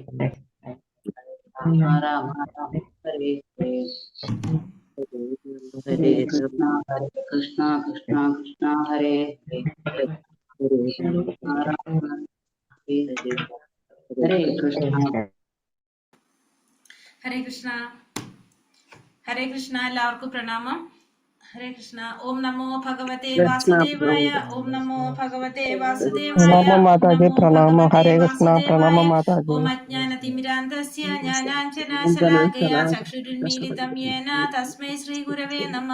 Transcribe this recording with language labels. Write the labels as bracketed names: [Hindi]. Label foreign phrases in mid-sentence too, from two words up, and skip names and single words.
[Sanskrit] राम हरे हरे कृष्ण कृष्ण कृष्ण कृष्ण हरे हरे हरे कृष्ण [Malayalam] ഹരേ കൃഷ്ണ. ഹരേ കൃഷ്ണ. എല്ലാവർക്കും പ്രണാമം. [Sanskrit] ഹരേ കൃഷ്ണ. ഓം നമോ ഭഗവതേ വാസുദേവായ. ഓം നമോ ഭഗവതേ വാസുദേവായ. [Malayalam] പ്രണാമ ഹരേ കൃഷ്ണ. പ്രണാമ മാതാജി. [Sanskrit] ഓം അജ്ഞാനതിമിരാന്തസ്യ ജ്ഞാനാഞ്ജനാശലാകയ ചക്ഷുരുന്മീലിതം യേന തസ്മൈ ശ്രീ ഗുരവേ നമഃ.